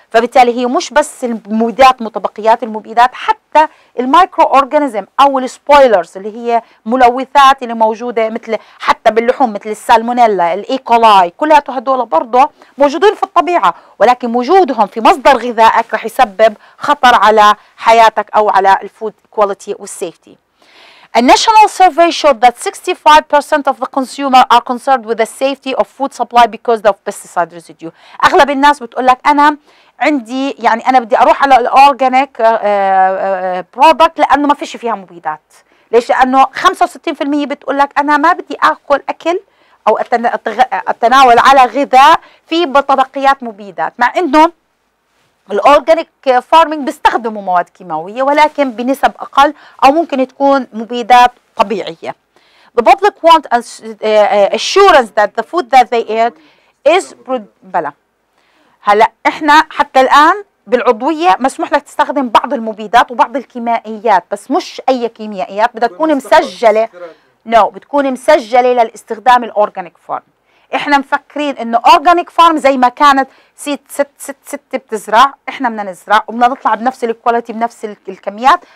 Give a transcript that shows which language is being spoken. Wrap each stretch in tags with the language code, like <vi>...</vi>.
<ar>فبالتالي هي مش بس المبيدات متبقيات المبيدات، حتى المايكرو اورجانيزم او السبويلرز اللي هي ملوثات اللي موجودة مثل حتى باللحوم مثل السالمونيلا، الايكولاي، كلها هدول برضه موجودين في الطبيعة، ولكن وجودهم في مصدر غذائك رح يسبب خطر على حياتك او على الفود كواليتي والسيفتي.</ar> <en>A national survey showed that 65% of the consumer are concerned with the safety of food supply because of pesticide residue.</en> <ar>أغلب الناس بتقول لك أنا عندي، يعني أنا بدي أروح على الأورجانيك برودكت لأنه ما فيش فيها مبيدات. ليش؟ لأنه 65% بتقول لك أنا ما بدي آكل أكل أو أتناول على غذاء فيه بطبقيات مبيدات، مع إنه الأورجانيك فارمينج بيستخدموا مواد كيماوية ولكن بنسب أقل أو ممكن تكون مبيدات طبيعية.</ar> <en>The public want assurance that the food that they eat is</en> <ar>بلا. هلا احنا حتى الآن بالعضوية مسموح لك تستخدم بعض المبيدات وبعض الكيميائيات، بس مش أي كيميائيات، بدها تكون مسجلة. بتكون مسجلة للاستخدام الأورجانيك فارم. احنا مفكرين انه اورجانيك فارم زي ما كانت ست بتزرع، احنا بدنا نزرع وبدنا نطلع بنفس الكواليتي بنفس الكميات.</ar>